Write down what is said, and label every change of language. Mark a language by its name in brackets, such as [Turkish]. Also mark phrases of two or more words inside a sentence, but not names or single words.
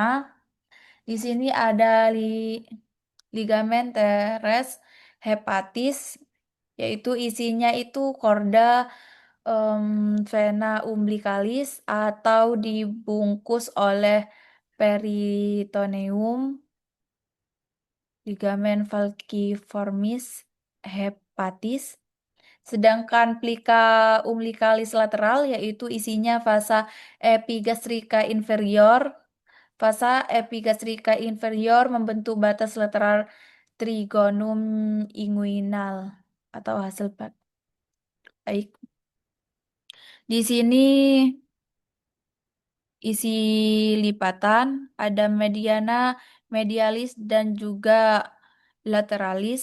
[Indonesian] Di sini ada ligamen teres hepatis yaitu isinya itu korda vena umbilicalis atau dibungkus oleh peritoneum, ligamen falciformis hepatis. Sedangkan plica umbilicalis lateral yaitu isinya vasa epigastrika inferior. Vasa epigastrika inferior membentuk batas lateral trigonum inguinal atau Hasselbalch. Baik. Di sini isi lipatan ada mediana, medialis dan juga lateralis.